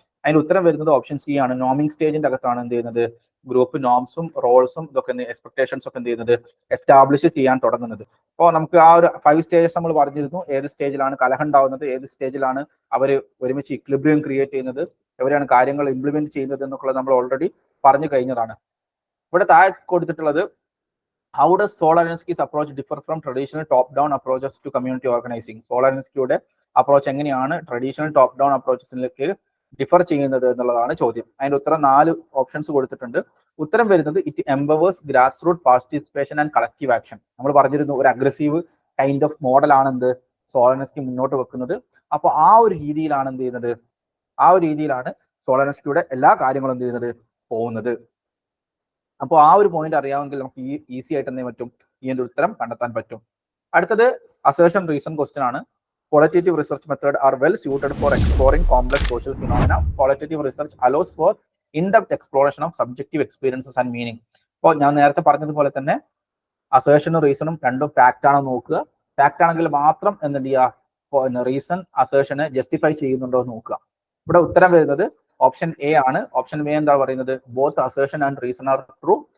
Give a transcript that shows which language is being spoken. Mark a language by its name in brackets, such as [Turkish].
[Malayalam] അതിന് ഉത്തരം വരുന്നത് ഓപ്ഷൻ സി ആണ്. നോമിംഗ് സ്റ്റേജിന്റെ അകത്താണ് എന്ത് ചെയ്യുന്നത്, ഗ്രൂപ്പ് നോംസും റോൾസും ഇതൊക്കെ എക്സ്പെക്ടേഷൻസ് ഒക്കെ എന്ത് ചെയ്യുന്നത്, എസ്റ്റാബ്ലിഷ് ചെയ്യാൻ തുടങ്ങുന്നത്. അപ്പോൾ നമുക്ക് ആ ഒരു 5 സ്റ്റേജസ് നമ്മൾ പറഞ്ഞിരുന്നു. ഏത് സ്റ്റേജിലാണ് കലഹം ഉണ്ടാവുന്നത്, ഏത് സ്റ്റേജിലാണ് അവർ ഒരുമിച്ച് ഇക്വിലിബ്രിയം ക്രിയേറ്റ് ചെയ്യുന്നത്, എവിടെയാണ് കാര്യങ്ങൾ ഇംപ്ലിമെന്റ് ചെയ്യുന്നത് എന്നൊക്കെ നമ്മൾ ഓൾറെഡി പറഞ്ഞു കഴിഞ്ഞതാണ്. ഇവിടെ താഴെ കൊടുത്തിട്ടുള്ളത് [English] how does Solarinski's approach differ from traditional top-down approaches to community organizing? [Malayalam] സോളാരിൻസ്കിയുടെ approach എങ്ങനെയാണ് ട്രഡീഷണൽ ടോപ്പ് ഡൗൺ അപ്രോച്ചസിലേക്ക് ഡിഫർ ചെയ്യുന്നത് എന്നുള്ളതാണ് ചോദ്യം. അതിന്റെ ഉത്തരം 4 ഓപ്ഷൻസ് കൊടുത്തിട്ടുണ്ട്. ഉത്തരം വരുന്നത് [English] It empowers grass root participation and collective action. [Malayalam] നമ്മൾ പറഞ്ഞിരുന്നു ഒരു അഗ്രസീവ് കൈൻഡ് ഓഫ് മോഡലാണ് എന്ത് സോളാരിൻസ്കി മുന്നോട്ട് വെക്കുന്നത്. അപ്പോൾ ആ ഒരു രീതിയിലാണ് എന്ത് ചെയ്യുന്നത്, ആ ഒരു രീതിയിലാണ് സോളാരിൻസ്കിയുടെ എല്ലാ കാര്യങ്ങളും എന്ത് ചെയ്യുന്നത്, പോകുന്നത്. അപ്പോൾ ആ ഒരു പോയിന്റ് അറിയാമെങ്കിൽ നമുക്ക് ഈസി ആയിട്ട് എന്ത് പറ്റും, ഇതിന്റെ ഉത്തരം കണ്ടെത്താൻ പറ്റും. അടുത്തത് അസേർഷൻ റീസൺ ക്വസ്റ്റ്യൻ ആണ്. [English] Qualitative research methods are well suited for exploring complex social phenomena. Qualitative research allows for in-depth exploration of subjective experiences and meaning. [Malayalam] അപ്പോൾ ഞാൻ നേരത്തെ പറഞ്ഞതുപോലെ തന്നെ അസേർഷനും റീസണും രണ്ടും ഫാക്റ്റ് ആണോ നോക്കുക. ഫാക്റ്റ് ആണെങ്കിൽ മാത്രം എന്ത് ചെയ്യുക, റീസൺ അസേർഷനെ ജസ്റ്റിഫൈ ചെയ്യുന്നുണ്ടോ എന്ന് നോക്കുക. ഇവിടെ ഉത്തരം വരുന്നത് ഓപ്ഷൻ എ ആണ്. ഓപ്ഷൻ എ എന്താ പറയുന്നത്, [English] Both assertion and reason are true.